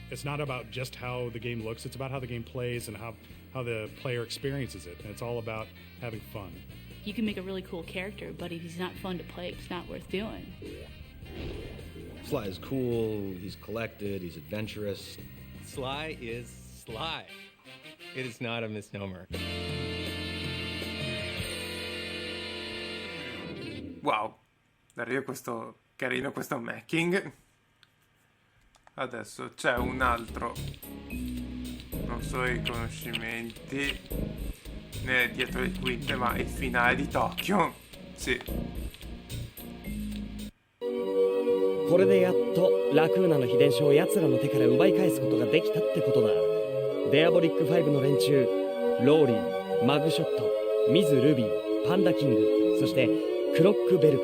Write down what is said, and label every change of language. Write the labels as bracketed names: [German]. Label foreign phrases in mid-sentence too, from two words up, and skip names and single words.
[English] It's not about just how the game looks, it's about how the game plays and how the player experiences it. And it's all about having fun. You can make a really cool character, but if he's not fun to play, it's not worth doing. Sly is cool, he's collected, he's adventurous. Sly is Sly. It is not a misnomer. [Italian] Wow, Dario, questo carino questo making. Adesso c'è un altro, non so i riconoscimenti né dietro le quinte, ma il finale di Tokyo. Sì. [Japanese] これでやっとラクーナの秘伝書を奴らの手から奪い返すことができたってことだ。デアボリック5の連中、ローリー、マグショット、ミズ・ルビー、パンダキング、そしてクロックベルク。